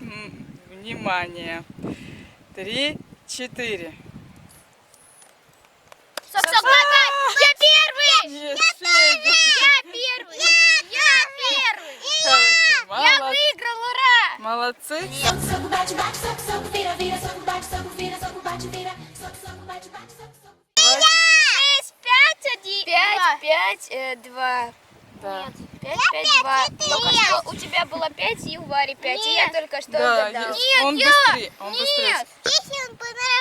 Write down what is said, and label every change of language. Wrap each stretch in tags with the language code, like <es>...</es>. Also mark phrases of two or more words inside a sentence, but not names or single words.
<ru>Внимание. 3, 4. Сок-сок-бабай! Я первый! Нет, Федя. Я первый! Я первый! Хорошо, Я молодцы. выиграл, ура! Молодцы.</ru> <pt>Soco, soco, bate, bate, soco, soco, vira, vira, soco, vira, soco, bate, vira. Soco, soco, bate, bate, soco, soco.</pt> <ru>6, 5, 1, 5, 5, 2. Да. 5, 5, 2. Только что у тебя было 5 и у Вари 5, и я только что Да, угадала. он быстрее. Он быстрее. Если он по</ru>